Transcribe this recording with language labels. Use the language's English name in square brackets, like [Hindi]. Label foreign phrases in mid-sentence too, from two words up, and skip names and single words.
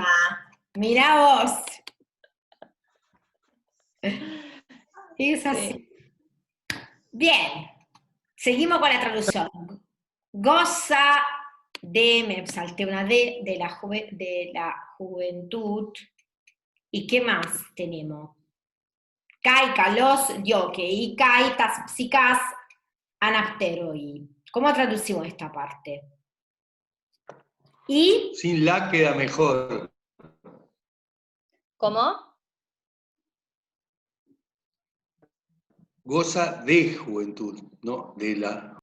[Spanish] Mirá vos. Es así. Sí. Bien. Seguimos con la traducción. Goza de, me salté una D, de la juventud. ¿Y qué más tenemos? [Greek] Καί, καλός, διώκει, καί, τάς, ψυχάς, ἀναπτεροῖ. [Spanish] ¿Cómo traducimos esta parte? Y Sin la queda mejor. ¿Cómo? Goza de juventud, ¿no? De la.